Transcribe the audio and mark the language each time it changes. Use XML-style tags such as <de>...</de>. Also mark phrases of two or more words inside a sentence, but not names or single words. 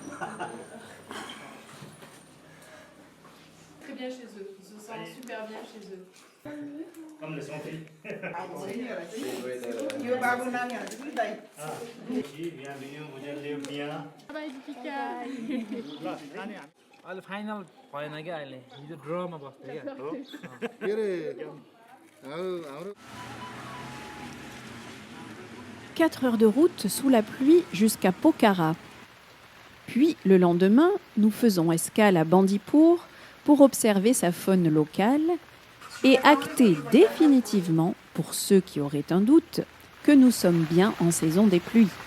<fr>Très bien chez eux, ils se sentent super bien chez eux. Comme les filles. Bye Deepika.</fr> <ne>अहिले फाइनल भएन क्या अहिले हिजो ड्रमा बस्थ्यो क्या के अरे हाम्रो</ne> <fr>4 heures de route sous la pluie jusqu'à Pokhara. Puis, le lendemain, nous faisons escale à Bandipur pour observer sa faune locale et acter définitivement, pour ceux qui auraient un doute, que nous sommes bien en saison des pluies.</fr>